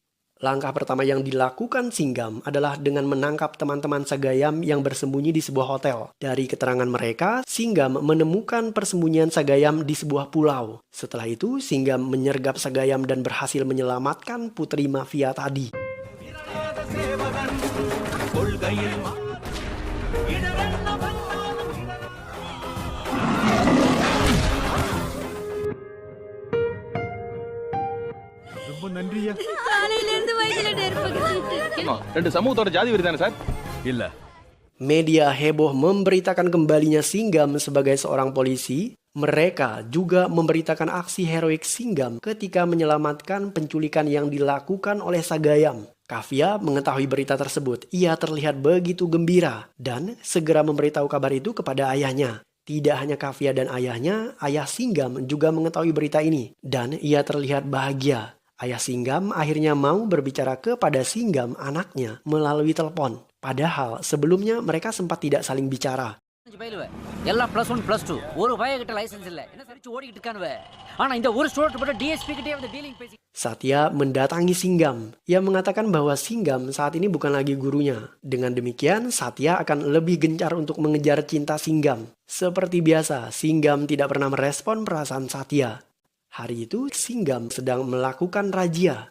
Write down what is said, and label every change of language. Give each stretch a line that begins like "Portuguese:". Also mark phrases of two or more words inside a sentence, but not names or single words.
Indonesian: Langkah pertama yang dilakukan Singgam adalah dengan menangkap teman-teman Sagayam yang bersembunyi di sebuah hotel. Dari keterangan mereka, Singgam menemukan persembunyian Sagayam di sebuah pulau. Setelah itu, Singgam menyergap Sagayam dan berhasil menyelamatkan putri mafia tadi.
Tamil: காலையிலிருந்து வயிற்றுல நெருப்பு கட்டிட்டு. ரெண்டு சமூகத்தோட ஜாதி வெறி தானே சார்? இல்ல.
Indonesian: Media heboh memberitakan kembalinya Singgam sebagai seorang polisi. Mereka juga memberitakan aksi heroik Singgam ketika menyelamatkan penculikan yang dilakukan oleh Sagayam. Kavya mengetahui berita tersebut. Ia terlihat begitu gembira dan segera memberitahu kabar itu kepada ayahnya. Tidak hanya Kavya dan ayahnya, ayah Singgam juga mengetahui berita ini dan ia terlihat bahagia. Ayah Singgam akhirnya mau berbicara kepada Singgam anaknya melalui telepon. Padahal sebelumnya mereka sempat tidak saling bicara.
Tamil: எல்லாம் +1 +2 ஒரு பையகிட்ட லைசென்ஸ் இல்ல என்ன சரிச்சு ஓடிட்டு இருக்கானுவ ஆனா இந்த ஒரு ஸ்டோர் போட டிஎஸ்பி கிட்டே வந்து டீலிங் பேசி
Indonesian: Satya mendatangi Singgam. Ia mengatakan bahwa Singgam saat ini bukan lagi gurunya. Dengan demikian, Satya akan lebih gencar untuk mengejar cinta Singgam. Seperti biasa, Singgam tidak pernah merespon perasaan Satya. Hari itu, Singgam sedang melakukan razia.